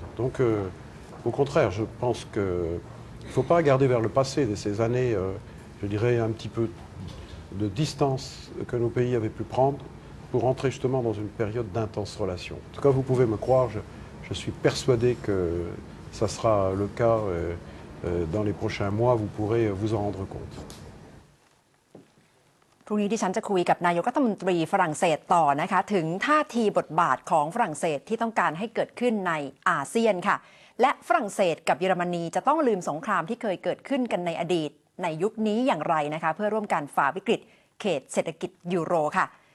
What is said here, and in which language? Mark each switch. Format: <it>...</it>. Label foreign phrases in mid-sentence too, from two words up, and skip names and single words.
<fr>Donc, au contraire, je pense qu'il ne faut pas regarder vers le passé de ces années, je dirais, un petit peu de distance que nos pays avaient pu prendre pour entrer justement dans une période d'intenses relations. En tout cas, vous pouvez me croire, je suis persuadé que ça sera le cas dans les prochains mois, vous pourrez vous en rendre compte.</fr> <th>พรุ่งนี้ดิฉันจะคุยกับนายกรัฐมนตรีฝรั่งเศสต่อนะคะถึงท่าทีบทบาทของฝรั่งเศสที่ต้องการให้เกิดขึ้นในอาเซียนค่ะและฝรั่งเศสกับเยอรมนีจะต้องลืมสงครามที่เคยเกิดขึ้นกันในอดีตในยุคนี้อย่างไรนะคะเพื่อร่วมกันฝ่าวิกฤตเขตเศรษฐกิจยูโรค่ะ</th>